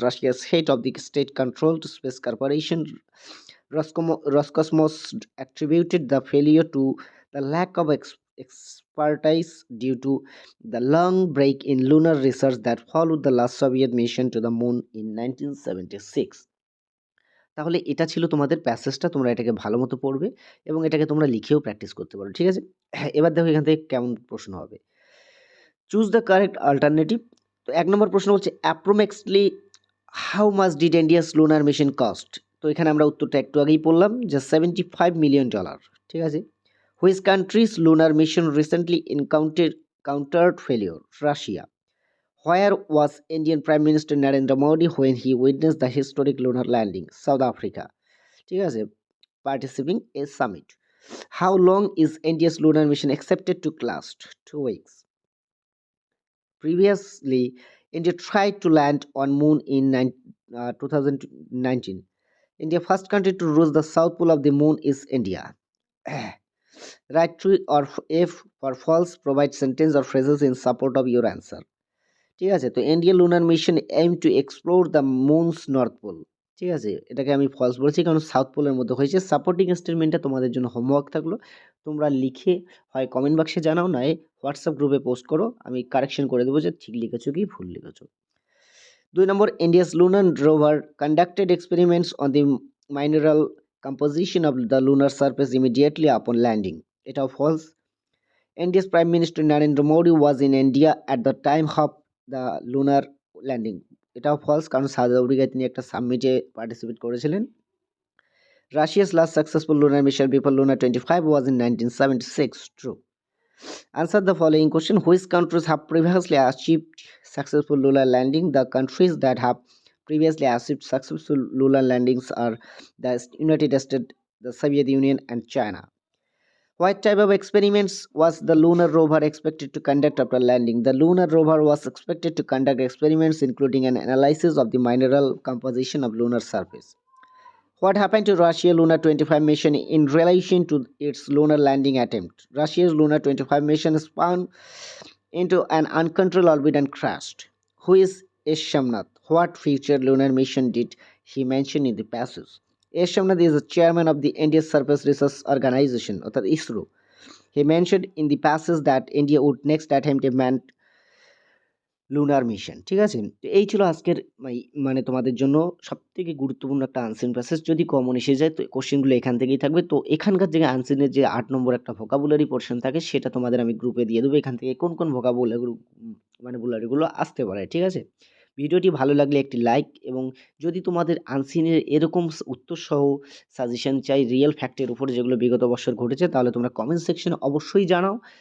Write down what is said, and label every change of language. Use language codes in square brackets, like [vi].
[en] Russia's head of the state-controlled space corporation Roscosmos attributed the failure to the lack of expertise due to the long break in lunar research that followed the last Soviet mission to the moon in 1976. [bn] তাহলে এটা ছিল তোমাদের প্যাসেজটা। তোমরা এটাকে ভালোমতো পড়বে এবং এটাকে তোমরা লিখেও প্র্যাকটিস করতে পারো। ঠিক আছে? এবার দেখো এখান থেকে কেমন প্রশ্ন হবে। [en] Choose the correct alternative. [bn] তো ১ নম্বর প্রশ্ন হচ্ছে [en] Approximately how much did India's lunar mission cost? [bn] তো এখানে আমরা উত্তরটা একটু আগেই পড়লাম যে $75 মিলিয়ন। ঠিক আছে? [en] Which countries lunar mission recently countered failure? Russia. Where was Indian Prime Minister Narendra Modi when he witnessed the historic lunar landing? South Africa. [bn] ঠিক আছে, [en] participating a summit. How long is India's lunar mission expected to last? 2 weeks. Previously, India tried to land on moon in 2019. India first country to reach the south pole of the moon is India. Right, true or F for false, provide sentence or phrases in support of your answer. [bn] ঠিক আছে, তো [en] India lunar mission aim to explore the moon's north pole. [bn] ঠিক আছে, এটাকে আমি false বলছি কারণ south পোলের মধ্যে হয়েছে। সাপোর্টিং স্টেটমেন্টটা তোমাদের জন্য হোমওয়ার্ক থাকলো, তোমরা লিখে হয় কমেন্ট বক্সে জানাও, নয় হোয়াটসঅ্যাপ গ্রুপে পোস্ট করো, আমি কারেকশন করে দেবো যে ঠিক লিখেছো কি ভুল লিখেছো। [en] 2 নম্বর, India's lunar rover conducted experiments on the mineral composition of the lunar surface immediately upon landing. [bn] এটাও false. [en] India's Prime Minister Narendra Modi was in India at the time of the lunar landing. [bn] এটাও false কারণ south আফ্রিকায় তিনি একটা সাবমিটে participate করেছিলেন। [en] Russia's last successful lunar mission before Luna 25 was in 1976. True. Answer the following question. Which countries have previously achieved successful lunar landing? The countries that have previously achieved successful lunar landings are the United States, the Soviet Union, and China. What type of experiments was the lunar rover expected to conduct after landing? The lunar rover was expected to conduct experiments including an analysis of the mineral composition of lunar surface. What happened to Russia Luna 25 mission in relation to its lunar landing attempt? Russia's Luna 25 mission spun into an uncontrolled orbit and crashed. Who is S. Shamnath? What future lunar mission did he mention in the passage? S. Shamnath is the chairman of the Indian Surface Research Organization, or ISRO. He mentioned in the passage that India would next attempt a manned lunar mission. [bn] ঠিক আছে, তো এই ছিল আজকের মানে তোমাদের জন্য সবথেকে গুরুত্বপূর্ণ একটা আনসিন প্যাসেজ। যদি কমন এসে যায় তো কোশ্চেনগুলো এখান থেকেই থাকবে। তো এখানকার যে আনসিনের যে 8 নম্বর একটা ভোকাবুলারি পোর্শন থাকে সেটা তোমাদের আমি গ্রুপে দিয়ে দেবো। এখান থেকে কোন কোন ভোকাবুলারিগুলো আসতে পারে। ঠিক আছে, ভিডিওটি ভালো লাগলে একটি লাইক, এবং যদি তোমাদের আনসিনের এরকম উত্তর সহ সাজেশন চাই রিয়েল ফ্যাক্টের উপরে যেগুলো বিগত বছর ঘটেছে, তাহলে তোমরা কমেন্ট সেকশনে অবশ্যই জানাও।